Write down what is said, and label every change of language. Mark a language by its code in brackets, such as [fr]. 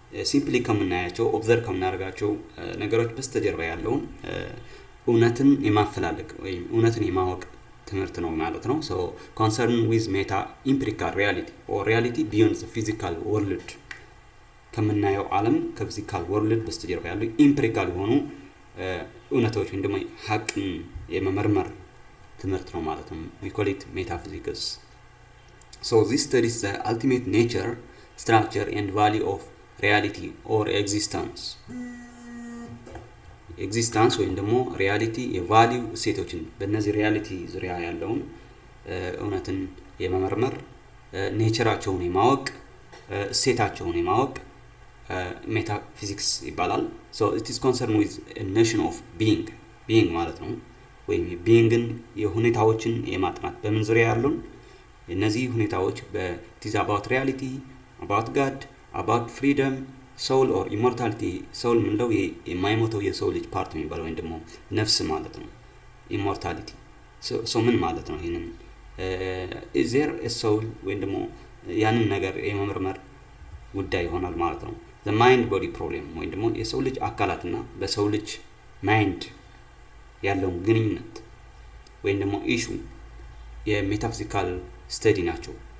[am] ሲምፕሊ ከምናያቸው ኦብዘርቭ ከምናደርጋቸው ነገሮች በስተጀርባ ያለውን እውነትን የማፈላለግ ወይም እውነትን የማወቅ ትምህርት ነው ማለት ነው። [en] so concerned with meta empirical reality or reality beyond the physical world [am] ከምናየው ዓለም ከፊዚካል ወርልድ በስተጀርባ ያለው ኢምፒሪካል የሆኑ እውነቶች ወይም ደግሞ ሐቅን የመመርመር ትምህርት ነው ማለት ነው። [en] we call it metaphysics. so this studies the ultimate nature, structure and value of reality or existence [am] ወይም ደግሞ ሪያሊቲ የቫልዩ እሴቶችን በእነዚህ ሪያሊቲ ዙሪያ ያለውን እውነትን የመመርመር ኔቸራቸውን የማወቅ እሴታቸውን የማወቅ ሜታፊዚክስ ይባላል። [en] so it is concerned with a notion of being [am] ማለት ነው። ወይም beingን የሁኔታዎችን የማጥናት በምን ዙሪያ ያሉን እነዚህ ሁኔታዎች [en] it is about reality, about God, about freedom, soul or immortality. [am] soul ምንለው የማይሞተው የሰው ልጅ ፓርት የሚባለው ወይም ደግሞ ነፍስ ማለት ነው። immortality so ምን ማለት ነው? ይሄንን [en] is there a soul [am] ወይም ደግሞ ያንን ነገር የመመርመር ጉዳይ ይሆናል ማለት ነው። [en] the mind body problem [am] ወይም ደግሞ የሰው ልጅ አካላትና በሰው ልጅ ማይንድ ያለውን ግንኙነት ወይም ደግሞ ኢሹ የሜታፊዚካል ስተዲ ናቸው።